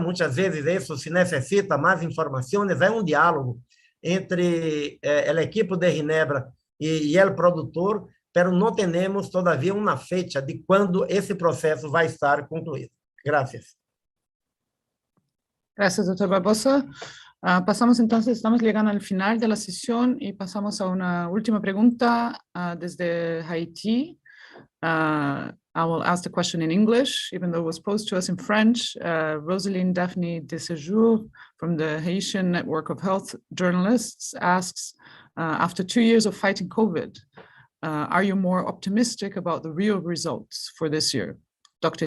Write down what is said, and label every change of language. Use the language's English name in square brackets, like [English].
[Portuguese] Muitas vezes isso se necessita mais informações, é diálogo entre a equipe de Ginebra e o produtor, mas não temos todavia uma fecha de quando esse processo vai estar concluído. [Spanish] Gracias. Gracias, doctor Barbosa. Pasamos entonces, estamos llegando al final de la sesión y pasamos a una última pregunta desde Haití. [English] I will ask the question in English, even though it was posed to us in French. Rosaline Daphne de Séjour from the Haitian Network of Health Journalists asks, after 2 years of fighting COVID, are you more optimistic about the real results for this year? Dr.